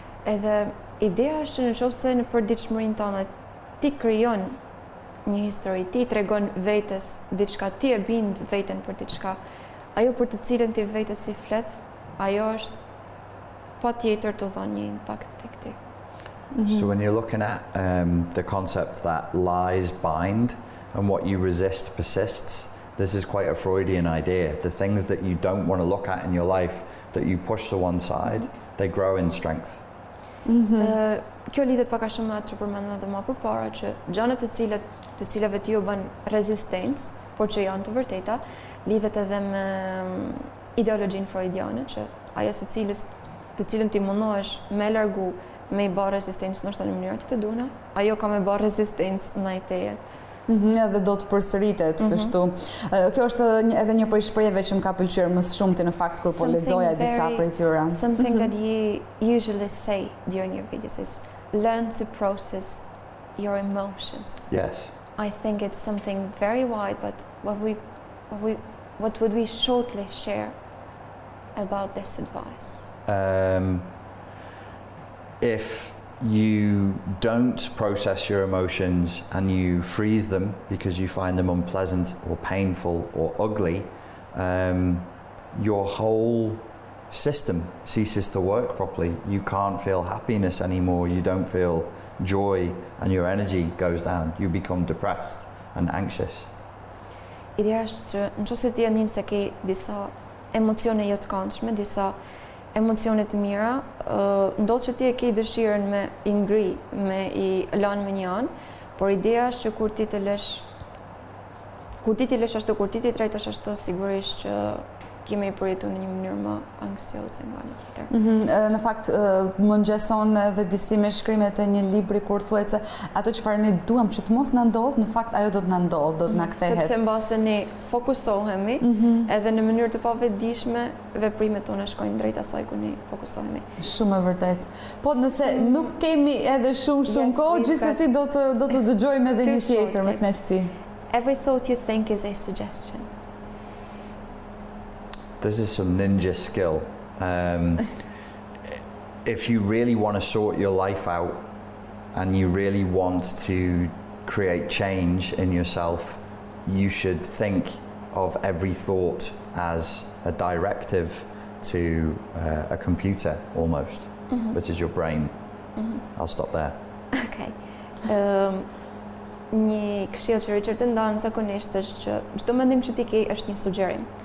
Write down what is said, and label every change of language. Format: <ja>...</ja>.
<sq>Edhe ideja është që nëse në përditshmërinë tënde ti krijon një histori, ti tregon vetes diçka, ti e bind veten për diçka, ajo për të cilën ti vetes si flet, ajo është patjetër të dhënë një impakt tek ti.</sq> <en>So when you're looking at the concept that lies bind and what you resist persists, this is quite a Freudian idea. The things that you don't want to look at in your life, that you push to one side, they grow in strength.</en> <sq>Kjo lidhet pak a shumë atë që përmendëm edhe më përpara, që gjanat të cilave ti u bën rezistencë, por që janë të vërteta, lidhet edhe me ideologjinë freudiane, që ajo të cilën ti mundohesh me largu, me i bë rezistencë ndoshta në mënyra të duhura, ajo ka me bë rezistencë ndaj teje. Edhe do të përsëritet kështu. Kjo është edhe një prej shprehjeve që më ka pëlqyer më shumë në fakt kur po lexoja disa prej tyre.</sq> <en>Something that you usually say during your videos is learn to process your emotions. Yes. I think it's something very wide, but what would we shortly share about this advice? If you don't process your emotions and you freeze them because you find them unpleasant or painful or ugly, your whole system ceases to work properly. You can't feel happiness anymore, you don't feel joy, and your energy goes down. You become depressed and anxious.</en> <sq>Ideja është që nëse ti e ndin se ke disa emocione jo të këndshme, disa emocione të mira, ndodh që ti e ke dëshirën me i ngri, me i lënë me një anë, por ideja është që kur ti të lesh ashtu, kur ti të trajtosh ashtu, sigurisht që kemi i përjetu në një mënyrë më anksioze nga një tjetër. Në fakt, më ngjeson edhe disi me shkrimet e një libri kur thuhet se ato çfarë ne duam që të mos na ndodh, në fakt ajo do të na ndodh, do të na kthehet. Sepse mbase ne fokusohemi, edhe në mënyrë të pavetëdijshme veprimet tona shkojnë drejt asaj ku ne fokusohemi. Shumë e vërtet. Po nëse nuk kemi edhe shumë kohë, gjithsesi do të dëgjojmë edhe një tjetër me kënaqësi.</sq> <en>Every thought you think is a suggestion. This is some ninja skill. If you really want to sort your life out and you really want to create change in yourself, you should think of every thought as a directive to a computer almost, which is your brain. I'll stop there. Okay.</en> <sq>Një këshill që Richard e ndan zakonisht është që çdo mendim që ti ke është një sugjerim.</sq>